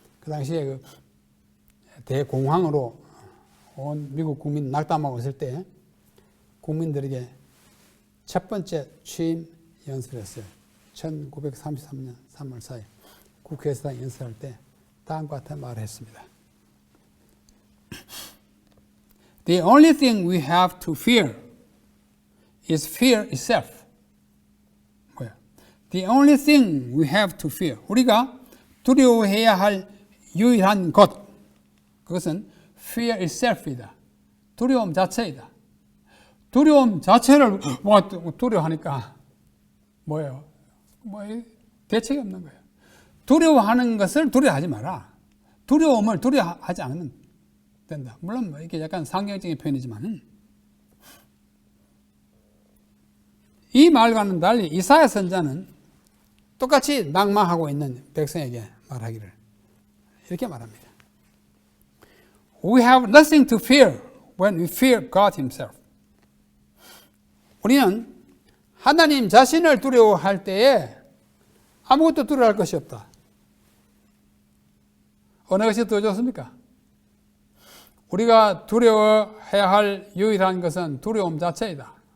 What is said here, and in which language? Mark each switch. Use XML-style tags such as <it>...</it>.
<ko>그 당시에 그 대공황으로 온 미국 국민 낙담하고 있을 때 국민들에게 첫 번째 취임 연설을 했어요. 1933년 3월 4일 국회에서 연설할 때 다음과 같은 말을 했습니다.</ko> <en>The only thing we have to fear is fear itself.</en> <ko>뭐야?</ko> <en>The only thing we have to fear.</en> <ko>우리가 두려워해야 할 유일한 것, 그것은</ko> <en>fear itself</en> <ko>이다. 두려움 자체이다. 두려움 자체를 두려워하니까 뭐예요? 대책이 없는 거예요. 두려워하는 것을 두려워하지 마라. 두려움을 두려워하지 않으면 된다. 물론 이게 약간 상경적인 표현이지만 이 말과는 달리 이사야 선자는 똑같이 낭망하고 있는 백성에게 말하기를 이렇게 말합니다.</ko> <en>We have nothing to fear when we fear God Himself.</en> <ko>우리는 하나님 자신을 두려워할 때에 아무것도 두려워할 것이 없다. 어느 것이 더 좋습니까? 우리가 두려워해야 할 유일한 것은 두려움 자체이다.</ko>